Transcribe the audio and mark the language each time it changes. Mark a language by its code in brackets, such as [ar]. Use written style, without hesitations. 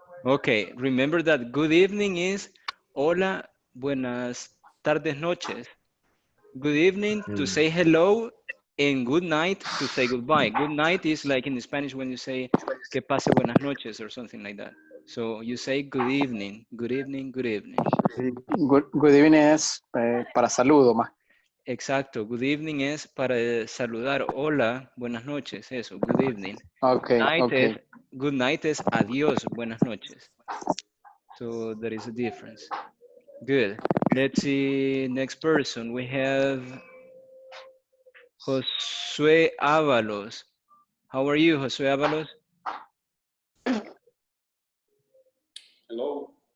[en] Okay, remember that good evening is [es] hola, buenas tardes, noches. [en] Good evening to say hello and good night to say goodbye. Good night is like in Spanish when you say [es] que pase buenas noches [en] or something like that. So you say good evening, good evening, good evening. [es] Good evening es para saludo más. Exacto, good evening es para saludar. Hola, buenas noches, eso, good evening. Okay, Night es, okay. good night es adiós, buenas noches. [en] So there is a difference. Good. Let's see, next person. We have Josué Ábalos. How are you, Josué Ábalos? Hello,